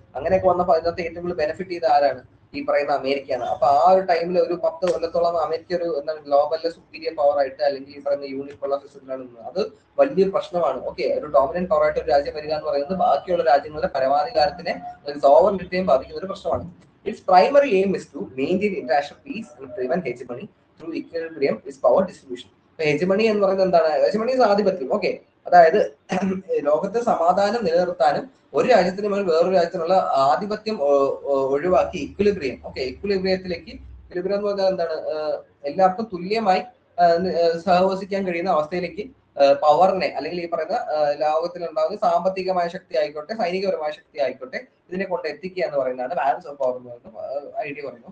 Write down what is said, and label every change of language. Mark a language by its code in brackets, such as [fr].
[ml] അങ്ങനെയൊക്കെ വന്നപ്പോൾ അതിനകത്ത് ഏറ്റവും കൂടുതൽ ബെനിഫിറ്റ് ചെയ്ത ആരാണ്, ഈ പറയുന്ന അമേരിക്കയാണ്. അപ്പൊ ആ ഒരു ടൈമിൽ ഒരു 10 കൊല്ലത്തോളം അമേരിക്ക ഒരു എന്താണ് ഗ്ലോബലിലെ സുപ്പീരിയർ പവർ ആയിട്ട് അല്ലെങ്കിൽ ഈ പറയുന്ന യൂണിപോളാർ സിസ്റ്റത്തിലാണ് നിന്നത്. അത് വലിയ പ്രശ്നമാണ്. ഓക്കെ, ഒരു ഡോമിനന്റ് പവർ ആയിട്ട് ഒരു രാജ്യം വരിക എന്ന് പറയുന്നത് ബാക്കിയുള്ള രാജ്യങ്ങളുടെ പരമാധികാരത്തിനെ സോവറിറ്റിയെയും ബാധിക്കുന്ന ഒരു പ്രശ്നമാണ്. [en] Its primary aim is to maintain international peace and prevent hegemony through equilibrium is power distribution. [ml] Hegemony എന്ന് പറയുന്നത് എന്താണ്? ഹെജിമണി ആധിപത്യം. ഓക്കെ, അതായത് ലോകത്തെ സമാധാനം നിലനിർത്താനും ഒരു രാജ്യത്തിന് മേൽ വേറൊരു രാജ്യത്തിനുള്ള ആധിപത്യം ഒഴിവാക്കി ഇക്വിലിബ്രിയം. ഓക്കെ, ഇക്വിലിബ്രിയത്തിലേക്ക്, ഇക്വിലിബ്രിയം എന്ന് പറഞ്ഞാൽ എന്താണ്, എല്ലാവർക്കും തുല്യമായി സഹവസിക്കാൻ കഴിയുന്ന അവസ്ഥയിലേക്ക് പവറിനെ, അല്ലെങ്കിൽ ഈ പറയുന്ന ലോകത്തിലുണ്ടാകുന്ന സാമ്പത്തികമായ ശക്തി ആയിക്കോട്ടെ, സൈനികപരമായ ശക്തി ആയിക്കോട്ടെ, ഇതിനെ കൊണ്ട് എത്തിക്കുക എന്ന് പറയുന്നതാണ് ബാലൻസ് ഓഫ് പവർ എന്ന് പറയുന്ന ഐഡിയ പറയുന്നത്.